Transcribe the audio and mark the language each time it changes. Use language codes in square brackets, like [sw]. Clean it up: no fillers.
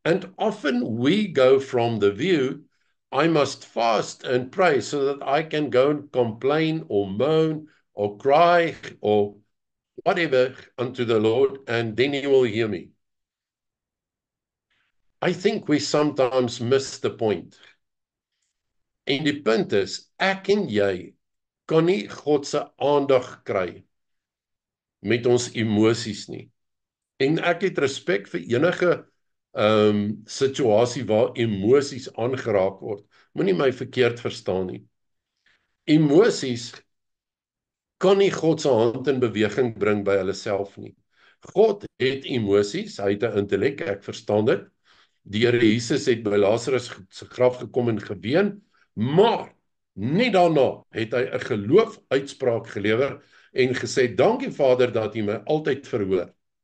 [en] And often we go from the view, I must fast and pray so that I can go and complain or moan or cry or whatever unto the Lord, and then he will hear me. I think we sometimes miss the point. [af] En die punt is, ek en jy kan nie God se aandag kry met ons emosies nie. En ek het respek vir enige situasie waar emosies aangeraak word. Moenie my verkeerd verstaan nie. Emosies kan nie God se hand in beweging bring by hulle self nie. God het emosies, hy het 'n intellek, ek verstaan dit. Die Here Jesus het by Lazarus se graf gekom en geween, maar Nie daarna het hy 'n geloofuitspraak gelewer en gesê, dankie Vader dat U my altyd verhoor.